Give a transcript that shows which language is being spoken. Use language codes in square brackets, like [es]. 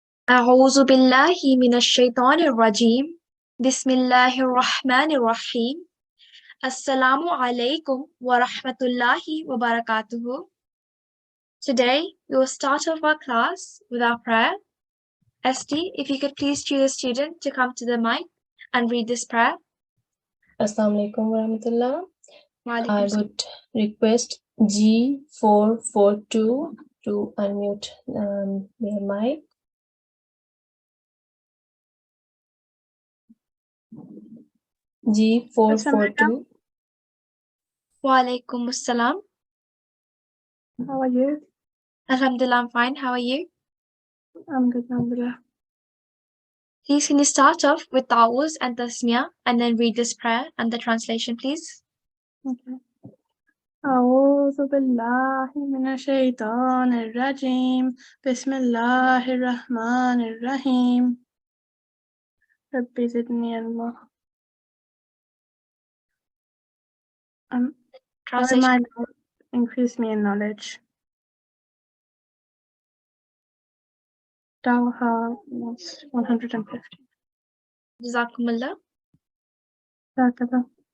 [ar] أعوذ بالله من الشيطان الرجيم بسم الله الرحمن الرحيم السلام عليكم ورحمة الله وبركاته. [en] Today we will start off our class with our prayer. Esti, if you could please choose a student to come to the mic and read this prayer. [ar] Assalamu alaikum warahmatullah. Walaikum [en] I [ar] salam. [en] would request G442 to unmute their mic. G442. [ar] Walaikum assalam. [en] How are you? Alhamdulillah, I'm fine. How are you? I'm good, alhamdulillah. Please can you start off with Ta'awuz and Tasmiyah and then read this prayer and the translation, please? Okay. [ar] أعوذ بالله من الشيطان الرجيم بسم الله الرحمن الرحيم رب زدني علما. [en] Translation. Increase me in knowledge. Dawha was 150. [ar] Jazakumullah. Sakata.